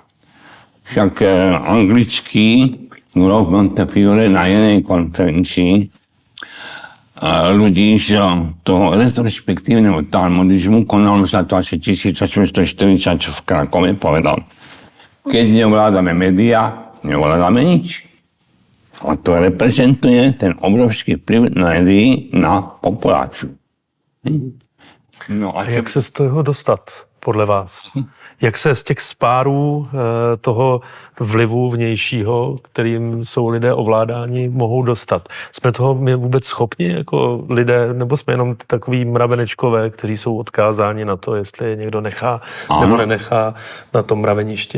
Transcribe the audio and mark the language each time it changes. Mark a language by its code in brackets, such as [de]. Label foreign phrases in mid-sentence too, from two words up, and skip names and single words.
[sk] Však anglický Rolf Montefiore na jednej konferencii ľudí z toho retrospektívneho talmudizmu, konalo sa to asi 1840 v Krakove, povedal: keď neovládame médiá, neovládame nič. A to reprezentuje ten obrovský vplyv médií na populáciu. [cs] No a jak se z toho dostat, podle vás? Jak se z těch spárů toho vlivu vnějšího, kterým jsou lidé ovládáni, mohou dostat? Jsme toho my vůbec schopni jako lidé, nebo jsme jenom takový mravenečkové, kteří jsou odkázáni na to, jestli je někdo nechá nebo nenechá na tom mraveništi?